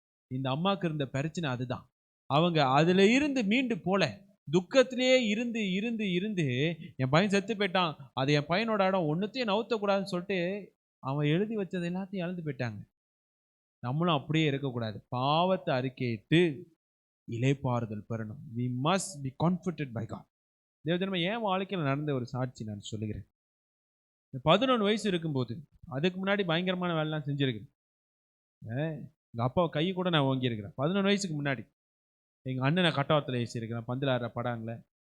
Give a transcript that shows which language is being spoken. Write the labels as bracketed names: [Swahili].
[Tamil] இந்த அம்மாவுக்கு இருந்த பிரச்சனை அதுதான். அவங்க அதுல இருந்து மீண்டு போல, துக்கத்திலேயே இருந்து இருந்து இருந்து என் பையன் செத்து போயிட்டான், அது என் பையனோட இடம், ஒன்றுத்தையும் நவுத்தக்கூடாதுன்னு சொல்லிட்டு அவன் எழுதி வச்சது எல்லாத்தையும் இழந்து போயிட்டாங்க. நம்மளும் அப்படியே இருக்கக்கூடாது. பாவத்தை அறிக்கையிட்டு இளைப்பாறுதல் பெறணும். [English] we must be comforted by God. [Tamil] தேவஜனமே, என் வாழ்க்கையில் நடந்த ஒரு சாட்சி நான் சொல்லுகிறேன். 11 வயசு இருக்கும்போது, அதுக்கு முன்னாடி பயங்கரமான வேலைலாம் செஞ்சிருக்கிறேன். எங்கள் அப்பா கை கூட நான் ஓங்கியிருக்கிறேன். 11 வயசுக்கு முன்னாடி எங்கள் அண்ணனை கட்டவத்தில் ஏசியிருக்கிறேன், பந்தில் ஆடுற படாங்கள.